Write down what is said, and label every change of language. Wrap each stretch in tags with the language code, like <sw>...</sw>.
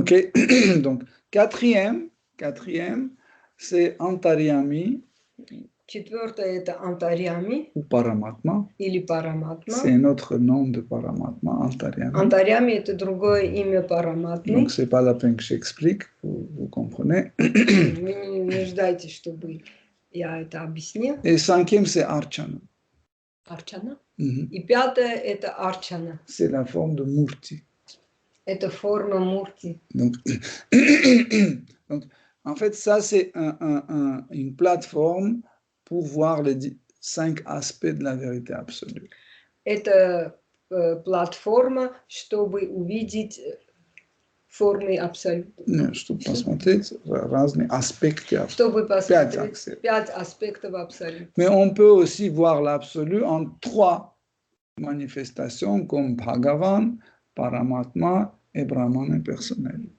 <fr>Ok, donc quatrième, c'est Antaryami.</fr> <ru>Четвертое – это антарьями</ru> <fr>ou Paramatma.</fr> <ru>или параматма.</ru> <fr>C'est un autre nom de Paramatma, Antaryami.</fr> <ru>Антарьями – это другое имя параматмы.</ru> <fr>Donc, c'est pas la peine que j'explique, vous comprenez.</fr> <ru>Вы не нуждаетесь, чтобы я это объяснил.</ru> <fr>Et cinquième, c'est Archana.</fr> <ru>Арчана. Mhm. И пятое – это арчана.</ru> <fr>C'est la forme de Murti.</fr> <ru>Это форма мурти.</ru> <fr>Donc, donc, en fait, ça, c'est une plateforme pour voir les 5 aspects de la vérité absolue.</fr> <ru>Это платформа, чтобы увидеть формы абсолюта. Не, чтобы посмотреть разные аспекты. Чтобы посмотреть axes. 5 аспектов абсолюта.</ru> <fr>Mais on peut aussi voir l'absolu en 3 manifestations comme Bhagavan, Paramatma et Brahman impersonnel.</fr>